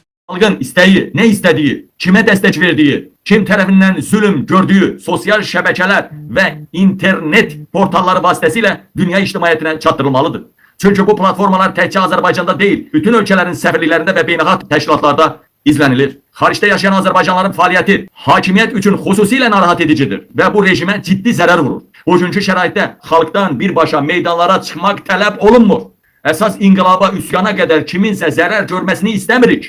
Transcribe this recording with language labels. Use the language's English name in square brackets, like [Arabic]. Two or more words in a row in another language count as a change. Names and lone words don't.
[Turkish] Halkın isteği, ne istediği, kime destek verdiği, kim tarafından zulüm gördüğü sosyal şebekeler ve internet portalları vasıtasıyla [Azerbaijani] dünya ictimaiyyətine çatdırılmalıdır. Çünkü bu platformalar təkcə Azərbaycanda değil, bütün ölkələrin səfirliklərində və beynəlxalq təşkilatlarda izlenilir. Xaricdə yaşayan Azərbaycanlıların fəaliyyəti hakimiyyət üçün xüsusilə narahat edicidir və bu rejimə ciddi zərər vurur. Bugünkü şəraitdə xalqdan birbaşa meydanlara çıxmaq tələb olunmur. Əsas inqilaba, üsyana qədər kiminsə zərər görməsini istəmirik.